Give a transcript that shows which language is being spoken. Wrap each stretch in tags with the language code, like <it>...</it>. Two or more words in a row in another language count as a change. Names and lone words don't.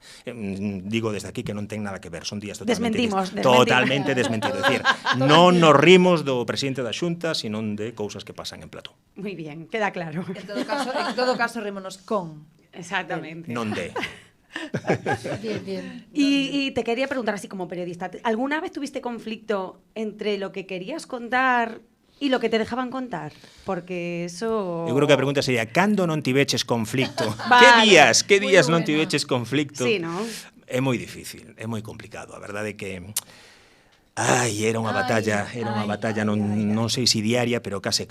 <gl>Digo desde aquí que non ten nada que ver, son días totalmente desmentidos. É dicir, non nos rimos do presidente da Xunta, sino de cousas que pasan en plató.</gl> <es>Muy bien, queda claro.</es> <gl>En todo caso rímonos con.</gl> <es>Exactamente.</es> <gl>Non de.</gl> <es>Bien. Y te quería preguntar así como periodista, ¿alguna vez tuviste conflicto entre lo que querías contar y lo que te dejaban contar? Porque eso...</es> <gl>Eu creo que a pregunta sería, cando non tiveches conflicto? Vale. Que días non tiveches conflicto?</gl> <es>Sí, ¿no?</es> <gl>É moi difícil, é moi complicado. A verdade é que era unha batalla, non sei se diaria, pero case.</gl>